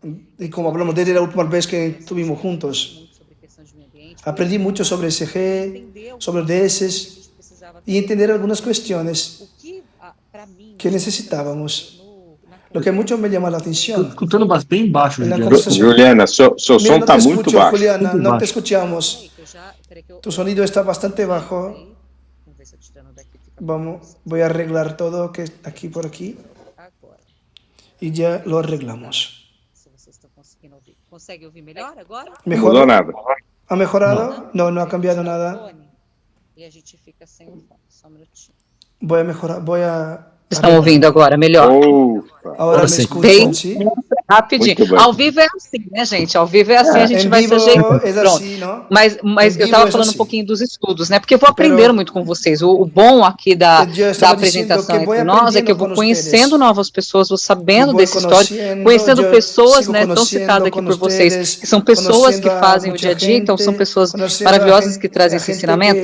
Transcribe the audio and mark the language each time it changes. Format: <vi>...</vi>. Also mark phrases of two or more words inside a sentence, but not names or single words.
<pt>E como falamos desde a última vez que estivemos juntos, aprendi muito sobre ESG, sobre ODS e entender algumas questões que necessitávamos. O que muito me chamou a atenção. Estou escutando bem baixo, Juliana. Seu som está muito baixo.</pt> <es>Juliana, não te escuchamos. Tu sonido está bastante bajo.</es> <pt>Vou arreglar todo que aqui por aqui.</pt> <es>y ya lo arreglamos.</es> <pt>Se vocês estão conseguindo ouvir. Consegue ouvir melhor agora? Não mudou nada.</pt> <es>¿Ha mejorado? No, no ha cambiado nada.</es> <pt>E a gente fica sem o fone. Só um minutinho.</pt> <es>Voy a mejorar, voy a...</es> <pt>Estão ouvindo agora melhor? Agora me Bem escutam, sim? rapidinho. Ao vivo é assim, né, gente? Ao vivo é assim, a gente vai se ajeitando. Mas eu estava falando um pouquinho dos estudos, né? Porque eu vou aprendendo muito com vocês. O bom aqui da apresentação entre nós é que eu vou conhecendo novas pessoas, vou sabendo dessa história, conhecendo pessoas, né, tão citadas aqui por vocês, que são pessoas que fazem o dia a dia, então são pessoas maravilhosas que trazem esse ensinamento.</pt>